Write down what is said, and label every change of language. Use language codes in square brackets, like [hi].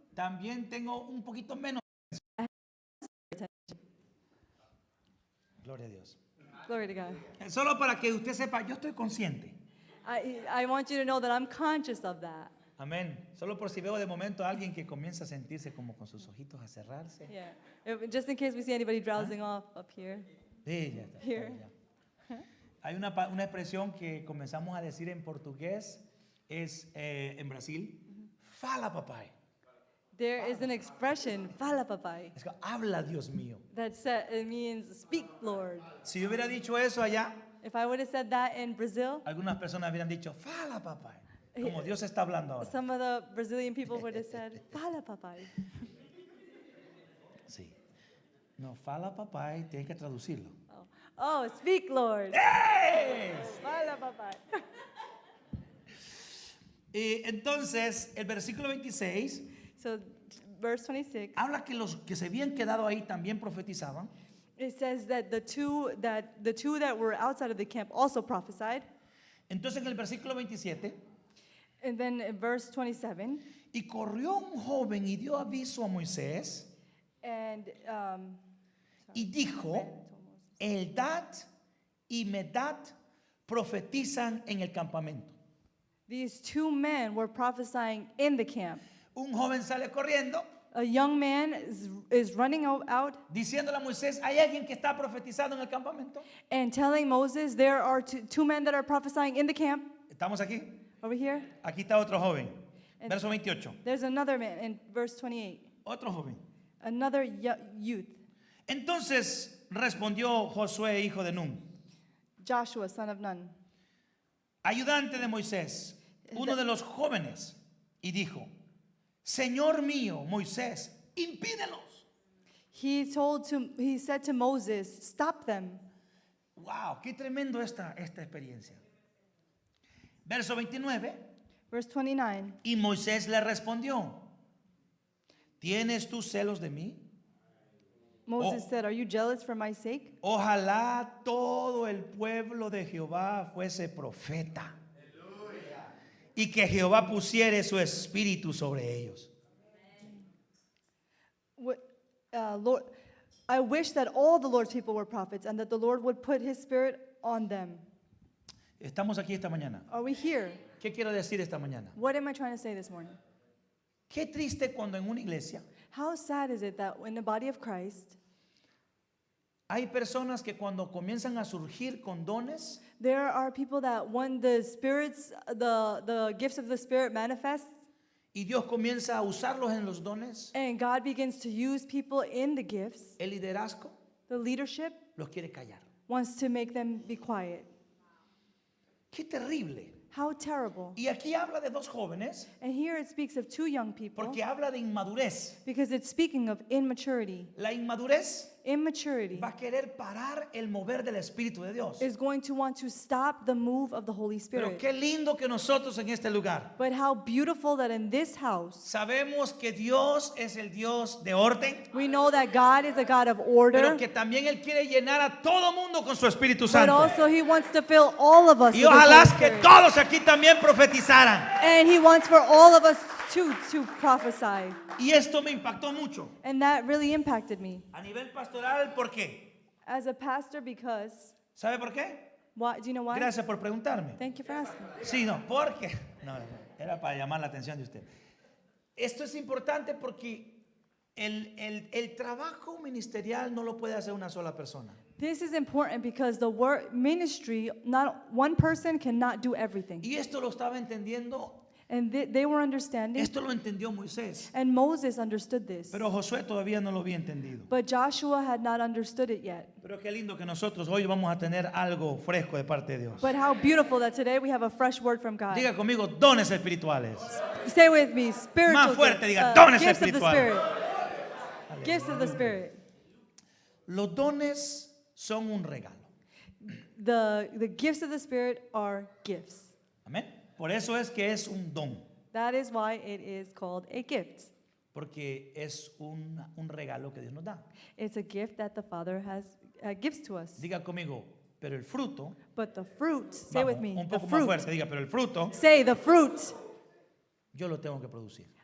[es] también tengo un poquito menos. Gloria a Dios. [en] glory to God. [es] Solo para que usted sepa, yo estoy consciente. [en] I want you to know that I'm conscious of that. [es] Amén. Solo por si veo de momento a alguien que comienza a sentirse como con sus ojitos a cerrarse. [en] Yeah. Just in case we see anybody drowsing off up here. [es] Sí, ya está, [en] Here. [es] ya. Hay una expresión que comenzamos a decir en portugués, es en Brasil, [pt] fala papai. [en] There is an expression, [pt] fala papai, [es] Es que habla Dios mío. [en] it means speak, Lord. [es] Si yo hubiera dicho eso allá, [en] If I would have said that in Brazil, [es] algunas personas hubieran dicho, [pt] fala papai. [es] Como Dios está hablando ahora. [en] some of the Brazilian people would have said, [pt] fala papai. [es] Sí. No, [pt] fala papai, [es] tienes que traducirlo. [en] Oh, speak, Lord. ¡Yes! [pt] Fala papai. [es] Y entonces, el versículo 26 [en] So, verse 26, [es] habla que los que se habían quedado ahí también profetizaban. [en] it says that the two that were outside of the camp also prophesied. [es] Entonces, en el versículo 27, [en] And then in verse 27, [es] y corrió un joven y dio aviso a Moisés [en] and [es] y dijo, Eldad y Medad profetizan en el campamento. [en] these two men were prophesying in the camp. [es] Un joven sale corriendo [en] A young man is running out [es] diciéndole a Moisés, hay alguien que está profetizando en el campamento. [en] and telling Moses, there are two men that are prophesying in the camp. [es] ¿Estamos aquí? [en] Over here, [es] Aquí está otro joven. [en] And- [es] Verso 28. [en] there's another man in verse 28, [es] Otro joven. [en] another youth, [es] Entonces respondió Josué, hijo de Nun, [en] Joshua, son of Nun, [es] ayudante de Moisés, uno de los jóvenes, y dijo, Señor mío, Moisés, impídelos. [en] He said to Moses, stop them. [es] Wow, qué tremendo esta experiencia. Verso 29. [en] Verse 29, [es] Y Moisés le respondió, ¿tienes tú celos de mí? [en] Moses said, are you jealous for my sake? [es] Ojalá todo el pueblo de Jehová fuese profeta. Y que Jehová pusiere su espíritu sobre ellos. [en] Lord, I wish that all the Lord's people were prophets and that the Lord would put his spirit on them. [es] Estamos aquí esta mañana. [en] Are we here? [es] ¿Qué quiero decir esta mañana? [en] What am I trying to say this morning? [es] Qué triste cuando en una iglesia [en] How sad is it that in the body of Christ, [es] hay personas que cuando comienzan a surgir con dones, [en] there are people that when the spirits, the gifts of the Spirit manifest, [es] y Dios comienza a usarlos en los dones, [en] and God begins to use people in the gifts, [es] el liderazgo [en] the leadership [es] los quiere callar. [en] wants to make them be quiet. [es] Qué terrible. [en] How terrible. [es] Y aquí habla de dos jóvenes [en] And here it speaks of two young people [es] porque habla de inmadurez. [en] because it's speaking of immaturity. [es] La inmadurez [en] Immaturity [es] va a querer parar el mover del Espíritu de Dios. [en] is going to want to stop the move of the Holy [es] Pero [en] Spirit. [es] qué lindo que nosotros en este lugar [en] But how beautiful that in this house, [es] sabemos que Dios es el Dios de orden, [en] we know that God is a God of [es] pero [en] order, [es] que también Él quiere llenar a todo mundo con su Espíritu [en] but [es] Santo. [en] also He wants to fill all of us [es] Y [en] with His [es] ojalá [en] Holy [es] que [en] Spirit. [es] todos aquí también profetizaran. [en] And He wants for all of us to prophesy. [es] Y esto me impactó mucho. [en] And that really impacted me. [es] A nivel pastoral, ¿por qué? [en] As a pastor, because, [es] ¿Sabe por qué? [en] why, do you know why? [es] Gracias por preguntarme. [en] Thank you for asking. [es] Sí, no, porque. No, era para llamar la atención de usted. Esto es importante porque el trabajo ministerial no lo puede hacer una sola persona. [en] This is important because the work ministry, not one person cannot do everything. [es] Y esto lo estaba entendiendo, [en] And they were understanding, [es] esto lo entendió Moisés. [en] and Moses understood this. [es] Pero Josué todavía no lo había entendido. [en] But Joshua had not understood it yet. [es] Pero qué lindo que nosotros hoy vamos a tener algo fresco de parte de Dios. [en] But how beautiful that today we have a fresh word from God. [es] Diga conmigo, dones espirituales. [en] Say with me, spiritual [es] Más fuerte, diga, dones [en] gifts of the [es] espirituales. [en] Spirit. Gifts of the Spirit. [es] Los dones son un regalo. [en] The gifts of the Spirit are gifts. [es] Amén. Por eso es que es un don. [en] That is why it is called a gift. [es] Porque es un regalo que Dios nos da. [en] It's a gift that the Father gives to us. [es] Diga conmigo, pero el fruto. [en] But the fruit, say [es] Vamos, [en] with me, [es] un [en] the [es] poco más [en] fruit. [es] fuerte, diga, pero el fruto [en] Say the fruit. [es] yo lo tengo que producir.